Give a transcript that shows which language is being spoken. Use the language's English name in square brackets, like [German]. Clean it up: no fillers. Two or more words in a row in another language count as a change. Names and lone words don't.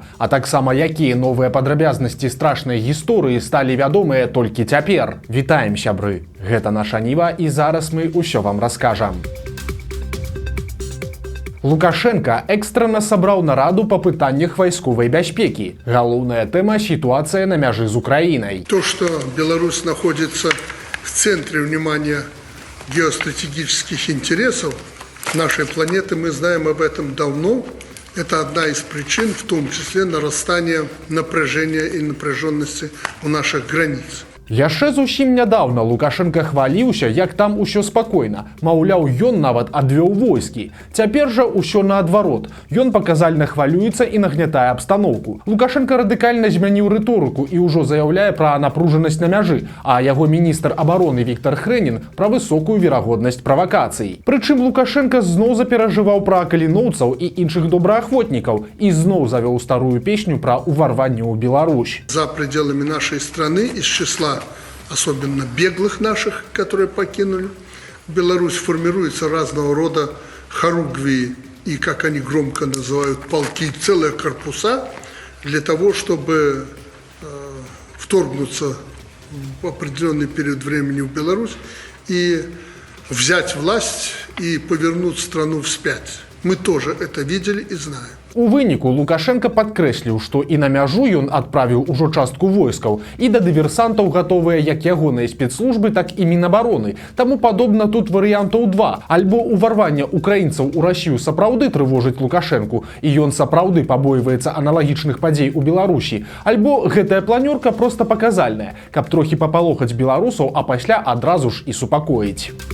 [Belarusian] А таксама якія новыя падрабязнасці страшнай гісторыі сталі вядомыя толькі цяпер? Вітаем, сябры! Гэта наша Ніва, і зараз мы ўсё вам раскажам. Лукашенко экстрана сабраў нараду па пытаннях вайсковай бяспекі. Галоўная тэма – сітуацыя на мяжы з Украінай. [Russian] То, что Беларусь находится в центре внимания геостратегических интересов нашей планеты, мы знаем об этом давно. Это одна из причин, в том числе нарастания напряжения и напряженности у наших границ. [Belarusian] Яшчэ зусім нядаўна Лукашенко хваліўся, як там усё спакойна. Маўляў, ён нават адвёў войскі. Цяпер жа усё наадварот. Ён паказальна хвалюецца і нагнятае абстаноўку. Лукашенко радыкальна змяніў рыторыку і ўжо заяўляе пра напружанасць на мяжы, а яго міністр абароны Віктор Хрэнін пра высокую верагоднасць правакацый. Прычым Лукашенко зноў заперажываў пра каліноўцаў і іншых добраахвотнікаў і зноў завёў старую песню пра ўварванне ў Беларусь. [Russian] За пределами нашей страны из числа особенно беглых наших, которые покинули Беларусь, формируются разного рода хоругви и, как они громко называют, полки, целые корпуса для того, чтобы вторгнуться в определенный период времени в Беларусь и взять власть и повернуть страну вспять. Мы тоже это видели и знаем. [Belarusian] У выніку Лукашенко падкрэсліў, што і на мяжу ён адправіў ужо частку войскаў, і да дыверсантаў гатовыя як ягоныя спецслужбы, так і Мінабароны. Таму падобна тут варыянтаў два. Альбо ўварванне украінцаў у Расію сапраўды трывожыць Лукашенку, і ён сапраўды пабойваецца аналагічных падзей у Беларусі, альбо гэтая планёрка проста паказальная, каб трохі папалохаць беларусаў, а пасля адразу ж і супакоіць.